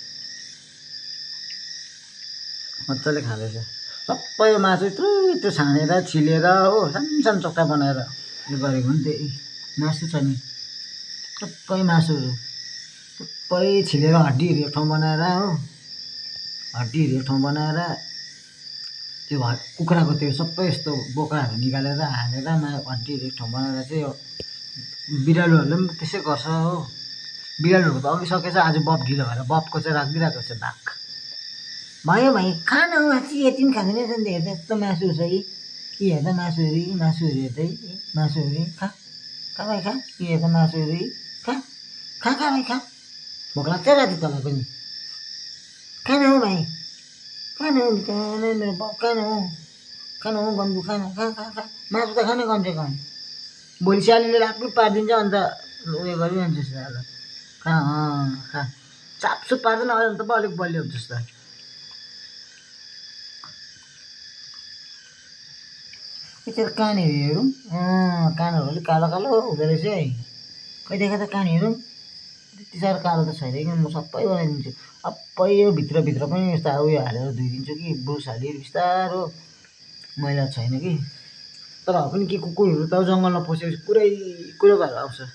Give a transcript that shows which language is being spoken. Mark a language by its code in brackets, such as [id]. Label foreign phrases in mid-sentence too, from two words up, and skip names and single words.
[ne] मजाले खाँदैछ सबै मासु यत्रो यत्रो छानेर छिलेर हो सानो सानो चक्का बनाएर यो गरेको नि त्यही मासु छ नि सबै मासुहरू सबै छिलेर हड्डीहरू एक ठाउँ बनाएर हो हड्डीहरू एक ठाउँ बनाएर त्यो कुखुराको त्यो सबै यस्तो बोक्राहरू निकालेर हालेर हड्डीहरू एक ठाउँ बनाएर चाहिँ यो बिरालोहरूले पनि त्यसै गर्छ हो। बिरालोहरूको त अघि सकेछ आज बप ढिलो भएर बपको चाहिँ राखिदिइरहेको छ भाग भयो भाइ खाना मासु यति पनि खाँदैन रहेछ नि हेर्दा यस्तो मासु छ है कि हेर्दा मासुहरू हेर्दै मासुहरू खा खा भाइ खा कि हेर्दा मासुहरू खा खा खा भाइ खा भोक लाग्छ राति तँलाई पनि खाना हो भाइ खाना हो नि त मेरो बाउ खाना हो गन्धु खाना खा खा खा मासु त खाने कमसे कम भोलि स्यालीले राख्नु पारिदिन्छ अन्त उयो गरिरहन्छ जस्तो खा खा चापसुप पार्दैन अहिले त अलिक बलियो हुन्छ जस्तो यति कानहरू हेरौँ कानहरू अलिक कालो कालो हुँदो रहेछ है खै देखा त कान हेरौँ त्यति साह्रो कालो त छैन कि म सबै बनाइदिन्छु सबै यो भित्रभित्र पनि यस्तो उयो हालेर धोइदिन्छु कि ब्रुस हालेर बिस्तारो मैला छैन कि तर पनि के कुकुरहरू त जङ्गलमा पसेपछि पुरै कुरो भएर आउँछ